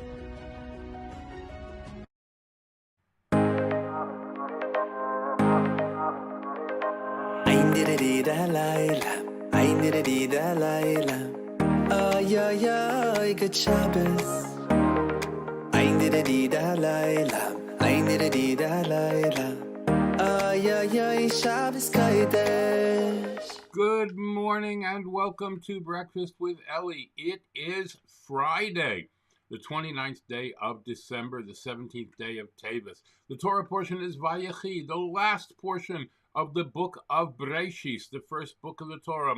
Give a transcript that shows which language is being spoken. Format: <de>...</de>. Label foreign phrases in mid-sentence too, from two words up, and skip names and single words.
<en>Ay, ay, ay, good Shabbos.</en> <he>Ein dida layla, ein dida layla. Ay, ay, ay,</he> <yi>Shabbos Kodesh.</yi> <en>Good morning and welcome to Breakfast with Elli. It is Friday, the 29th day of December, the 17th day of Tevet. The Torah portion is Vayechi, the last portion of the book of Breshis, the first book of the Torah.</en>